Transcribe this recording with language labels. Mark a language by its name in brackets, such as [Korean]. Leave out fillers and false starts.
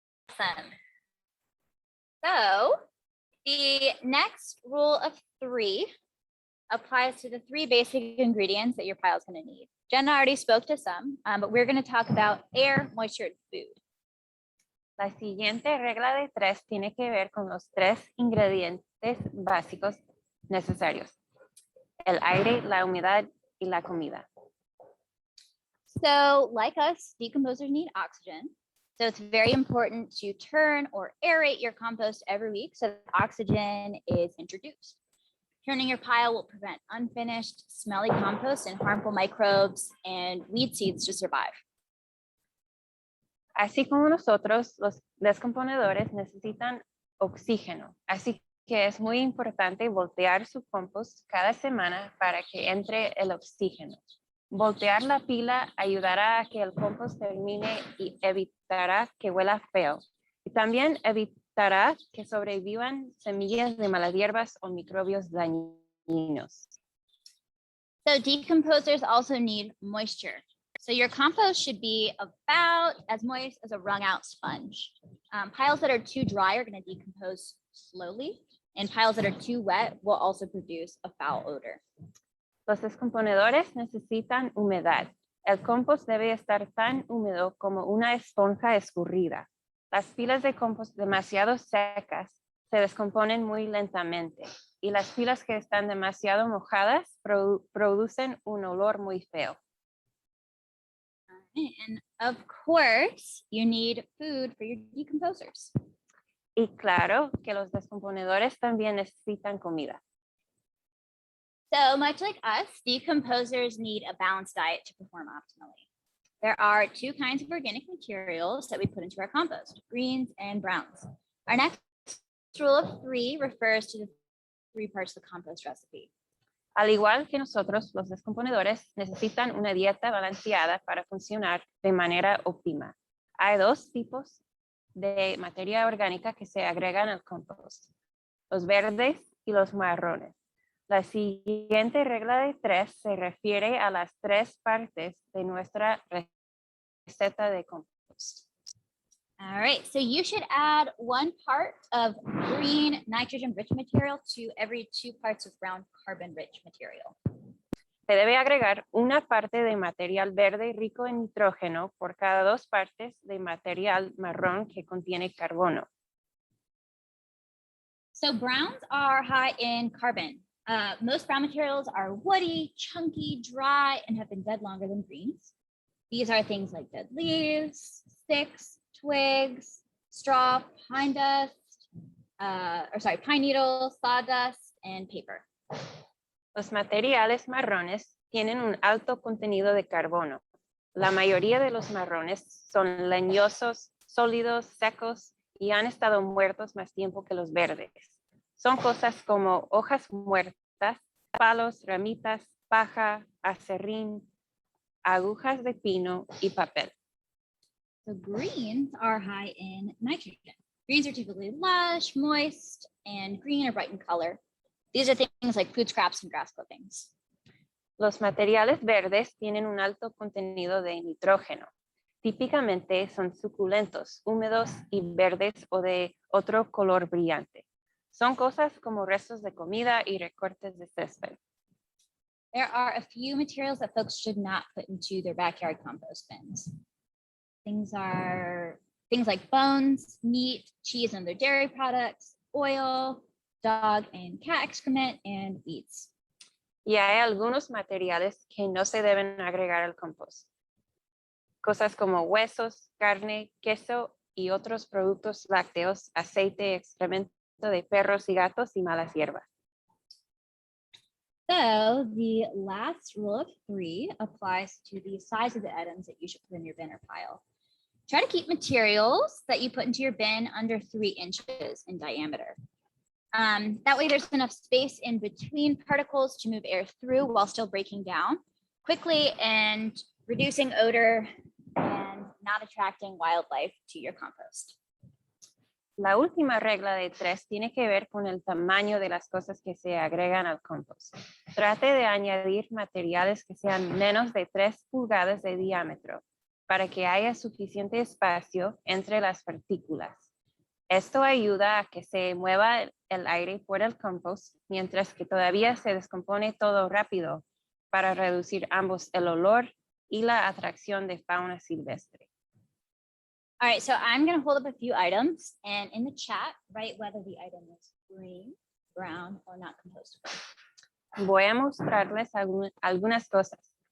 [English] Awesome. So the next rule of 3 applies to the 3 basic ingredients that your pile is going to need. Jenna already spoke to some, but we're going to talk about air, moisture, and food. [Spanish] La siguiente regla de 3 tiene que ver con los 3 ingredientes básicos necesarios: el aire, la humedad, y la comida. [English] So like us, decomposers need oxygen. So it's very important to turn or aerate your compost every week so that oxygen is introduced. Turning your pile will prevent unfinished, smelly compost and harmful microbes and weed seeds to survive. [Spanish] Así como nosotros, los descomponedores necesitan oxígeno. Así que es muy importante voltear su compost cada semana para que entre el oxígeno. Voltear la pila ayudará a que el compost termine y evitará que huela feo. Y también evitará que sobrevivan semillas de malas hierbas o microbios dañinos. [English] So decomposers also need moisture. So your compost should be about as moist as a wrung out sponge. Piles that are too dry are going to decompose slowly, and piles that are too wet will also produce a foul odor. [Spanish] Los descomponedores necesitan humedad. El compost debe estar tan húmedo como una esponja escurrida. Las pilas de compost demasiado secas se descomponen muy lentamente y las pilas que están demasiado mojadas producen un olor muy feo. [English] And of course, you need food for your decomposers. [Spanish] Y claro que los descomponedores también necesitan comida. [English] So much like us, decomposers need a balanced diet to perform optimally. There are 2 kinds of organic materials that we put into our compost, greens and browns. Our next rule of three refers to the 3 parts of the compost recipe. [Spanish] Al igual que nosotros, los descomponedores necesitan una dieta balanceada para funcionar de manera óptima. Hay 2 tipos de materia orgánica que se agregan al compost, los verdes y los marrones. La siguiente regla de 3 se refiere a las 3 partes de nuestra receta de compost. [English] All right, so you should add 1 part of green nitrogen-rich material to every 2 parts of brown carbon-rich material. [Spanish] Se debe agregar una parte de material verde rico en nitrógeno por cada 2 partes de material marrón que contiene carbono. [English] So browns are high in carbon. Most brown materials are woody, chunky, dry, and have been dead longer than greens. These are things like dead leaves, sticks, twigs, straw, pine dust, pine needles, sawdust, and paper. [Spanish] Los materiales marrones tienen un alto contenido de carbono. La mayoría de los marrones son leñosos, sólidos, secos y han estado muertos más tiempo que los verdes. Son cosas como hojas muertas, palos, ramitas, paja, acerrín, agujas de pino y papel. [English] So greens are high in nitrogen. Greens are typically lush, moist, and green or bright in color. These are things like food scraps and grass clippings. [Spanish] Los materiales verdes tienen un alto contenido de nitrógeno. Típicamente son suculentos, húmedos y verdes o de otro color brillante. Son cosas como restos de comida y recortes de césped. [English] There are a few materials that folks should not put into their backyard compost bins. Things like bones, meat, cheese and other dairy products, oil, dog and cat excrement, and weeds. [Spanish] Y hay algunos materiales que no se deben agregar al compost. Cosas como huesos, carne, queso y otros productos lácteos, aceite, excremento de perros y gatos y malas hierbas. [English] So the last rule of 3 applies to the size of the items that you should put in your bin or pile. Try to keep materials that you put into your bin under 3 inches in diameter. That way there's enough space in between particles to move air through while still breaking down quickly and reducing odor and not attracting wildlife to your compost. [Spanish] La última regla de 3 tiene que ver con el tamaño de las cosas que se agregan al compost. Trate de añadir materiales que sean menos de 3 pulgadas de diámetro para que haya suficiente espacio entre las partículas. Esto ayuda a que se mueva el aire por el compost mientras que todavía se descompone todo rápido para reducir ambos el olor y la atracción de fauna silvestre. [English] All right, so I'm going to hold up a few items and in the chat, write whether the item is green, brown, or not compostable. [Spanish] Voy a mostrarles algunas cosas.